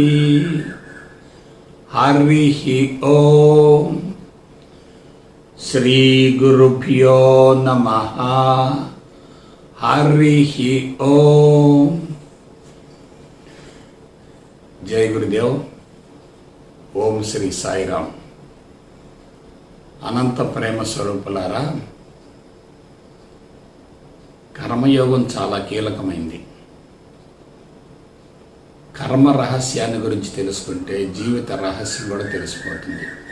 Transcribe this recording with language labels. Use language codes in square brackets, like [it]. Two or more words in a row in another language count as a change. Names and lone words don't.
[sa] हरिः ओम। श्री गुरुभ्यो नमः। हरिः ओम। जय गुरुदेव। ओम श्री साईराम। [te] అనంత ప్రేమ స్వరూపులారా, కర్మయోగం చాలా కీలకమైంది. కర్మ రహస్యాన్ని గురించి తెలుసుకుంటే జీవిత రహస్యం కూడా తెలిసిపోతుంది.